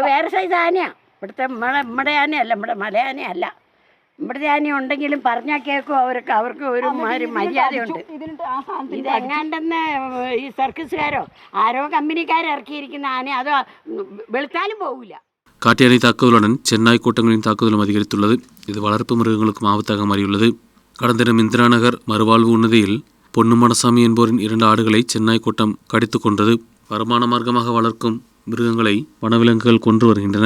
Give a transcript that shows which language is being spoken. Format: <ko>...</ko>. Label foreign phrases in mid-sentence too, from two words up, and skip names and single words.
<ml>വേറെ സൈസ് ആനയാണ്. ഇവിടുത്തെ നമ്മുടെ ആനയല്ല, നമ്മുടെ മലയാനയല്ല. ഇവിടുത്തെ ആന ഉണ്ടെങ്കിലും പറഞ്ഞാൽ കേൾക്കും. അവർക്ക് ഒരു മര്യാദയുണ്ട്. ഇതെങ്ങാണ്ടെന്ന് ഈ സർക്കസുകാരോ ആരോ കമ്പനിക്കാരോ ഇറക്കിയിരിക്കുന്ന ആന അത് വെളുത്താലും പോകില്ല.</ml> <ta>காட்டியானை தாக்குதலுடன் சென்னாய் கூட்டங்களின் தாக்குதலும் அதிகரித்துள்ளது. இது வளர்ப்பு மிருகங்களுக்கும் ஆபத்தாக மாறியுள்ளது. கடந்த தினம் இந்திரா நகர் மறுவாழ்வு உன்னதியில் பொன்னுமடசாமி என்போரின் 2 ஆடுகளை சென்னாய் கூட்டம் கடித்து கொண்டது. வருமான மார்க்கமாக வளர்க்கும் மிருகங்களை வனவிலங்குகள் கொன்று வருகின்றன.</ta>